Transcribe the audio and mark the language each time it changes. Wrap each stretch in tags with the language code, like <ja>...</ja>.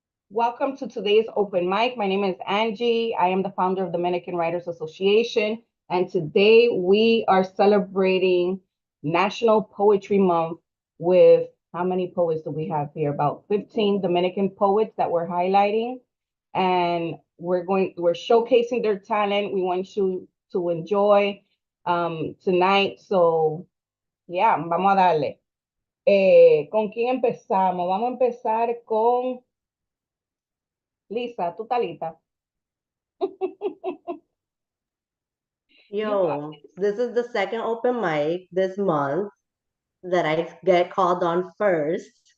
<en>Welcome to today's open mic. My name is Angie. I am the founder of the Dominican Writers Association, and today we are celebrating National Poetry Month with how many poets do we have here? About 15 Dominican poets that we're highlighting, and we're showcasing their talent. We want you to enjoy tonight. So, yeah,</en> <es>vamos a darle. ¿Con quién empezamos? Vamos a empezar con Lisa, ¿tú talita?</es> <en>Yo, this is the second open mic this month that I get called on first.</en>